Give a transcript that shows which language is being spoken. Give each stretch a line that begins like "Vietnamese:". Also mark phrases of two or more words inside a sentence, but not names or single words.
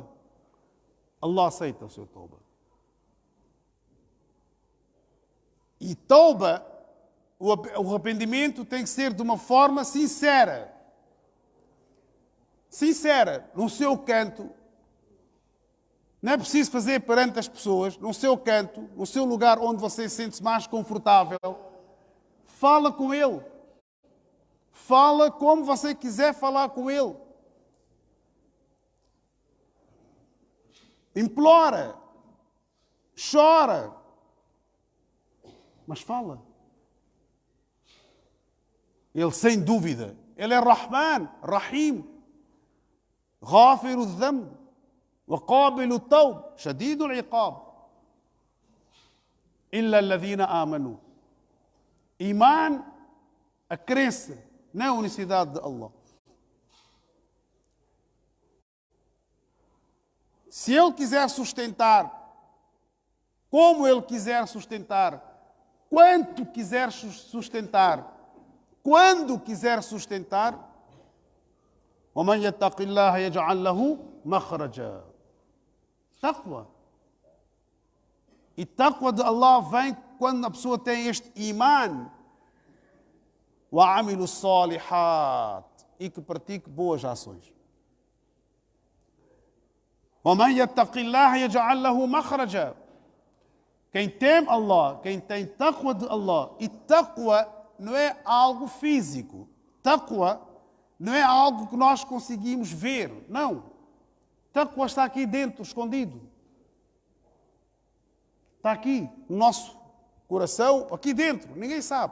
Portuguese: Allah aceita o seu tauba. E tauba, o arrependimento tem que ser de uma forma sincera. Sincera, no seu canto. Não é preciso fazer perante as pessoas, no seu canto, no seu lugar onde você se sente mais confortável. Fala com ele. Fala como você quiser falar com ele. Implora. Chora. Mas fala. Ele, sem dúvida, ele é
Arabic: رحمن رحيم غافر الذنب وقابل التوب شديد العقاب. إلا الذين آمنوا.
Portuguese: Iman, a crença na unicidade de Allah. Se ele quiser sustentar, como ele quiser sustentar, quanto quiser sustentar, quando quiser sustentar,
Arabic: وَمَنْ يَتَّقِ اللَّهَ يَجْعَلْ لَهُ مَخْرَجًا.
Portuguese: Taqwa. E taqwa de Allah vem quando a pessoa tem este iman.
Arabic: وَعَمِلُوا الصَّالِحَاتِ.
Portuguese: E que pratique boas ações.
Arabic: وَمَنْ يَتَّقِ اللَّهَ يَجْعَلْ لَهُ مَخْرَجًا.
Portuguese: Quem teme Allah, quem tem taqwa de Allah, e taqwa não é algo físico. Taqwa não é algo que nós conseguimos ver, não. Taqwa está aqui dentro, escondido. Está aqui, no nosso coração, aqui dentro, ninguém sabe.